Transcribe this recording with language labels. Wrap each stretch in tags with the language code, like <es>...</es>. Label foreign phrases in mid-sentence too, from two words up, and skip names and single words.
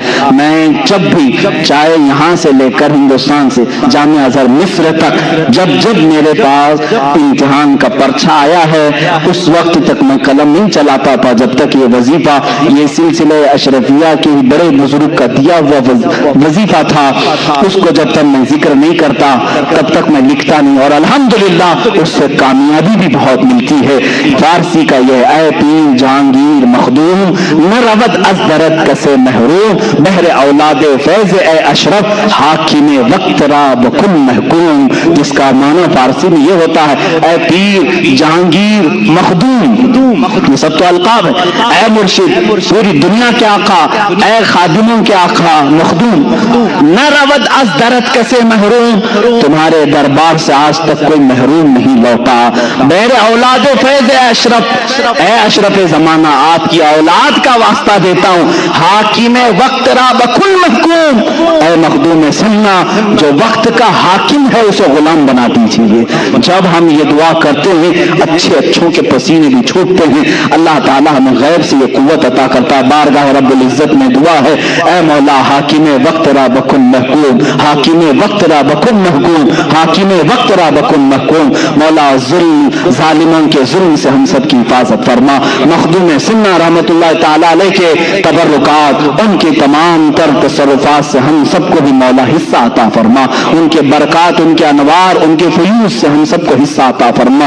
<ur>میں جب بھی چاہے یہاں سے لے کر ہندوستان سے جامعہ ازہر مصر تک جب میرے پاس امتحان کا پرچہ آیا ہے اس وقت تک میں قلم نہیں چلاتا تھا جب تک یہ وظیفہ یہ سلسلہ اشرفیہ کے بڑے بزرگ کا دیا ہوا وظیفہ تھا اس کو جب تک میں ذکر نہیں کرتا تب تک میں لکھتا نہیں. اور الحمدللہ اس سے کامیابی بھی بہت ملتی ہے. فارسی کا یہ</ur> <fa>اے پیر جہانگیر مخدوم نہ رود از درد کسے محروم بہر اولاد فیض اے اشرف حاکم وقت را بکن محکوم.</fa> <ur>جس کا معنی فارسی میں یہ ہوتا ہے</ur> <fa>اے پیر جہانگیر مخدوم</fa> <ur>یہ سب تو القاب ہے. اے مرشد پوری دنیا کے آقا اے خادموں کے آقا مخدوم</ur> <fa>نہ رود از درد کسے محروم</fa> <ur>تمہارے دربار سے آج تک کوئی محروم نہیں لوٹا.</ur> <fa>بہر اولاد فیض اے اشرف</fa> <ur>اے اشرف زمانہ آپ کی اولاد کا واسطہ دیتا ہوں</ur> <fa>حاکم وقت را بکن محکوم</fa> <ur>اے مخدوم سننا جو وقت کا حاکم ہے اسے غلام بنا دیجیے. جب ہم یہ دعا کرتے ہیں اچھوں کے پسینے بھی چھوٹتے ہیں. اللہ تعالیٰ ہمیں غیب سے یہ قوت عطا کرتا ہے. بارگاہ رب العزت میں دعا ہے اے مولا</ur> <fa>حاکم وقت را بکن محکوم حاکم وقت را بکن محکوم حاکم وقت را بکن محکوم.</fa> <ur>مولا ظلم ظالموں کے ظلم سے ہم سب کی حفاظت فرما. مخدوم سنہ رحمت اللہ تعالیٰ علیہ کے تبرکات ان کے تمام تر تصرفات سے ہم سب کو بھی مولا حصہ عطا فرما. ان کے برکات ان کے انوار ان کے فیوز سے ہم سب کو حصہ عطا فرما.</ur>